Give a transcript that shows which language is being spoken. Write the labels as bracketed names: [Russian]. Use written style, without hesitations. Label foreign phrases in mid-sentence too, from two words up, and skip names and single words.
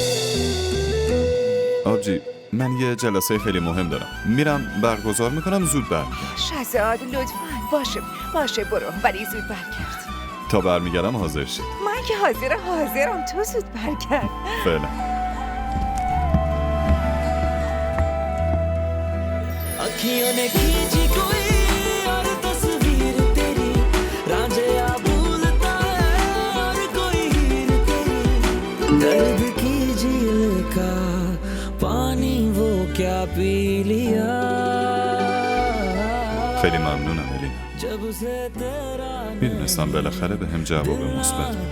[Persian] آبجی من یه جلسه خیلی مهم دارم، میرم برگزار میکنم، زود برمیگردم. شهزاد لطفاً باشه برو، ولی زود برگرد. تا برمیگردم حاضر شید. من که حاضرم، تو زود برگرد. فعلا. [Hindi] अखियों ने खींची कोई और तस्वीर तेरी रांझे आ भूलता है और कोई हीर तेरी दर्द की झील का पानी वो क्या पी लिया [Persian] خیلی ممنونم الینا. [Hindi] जब से तेरा [Persian] میدونستم بالاخره به هم جواب مثبت می‌ده.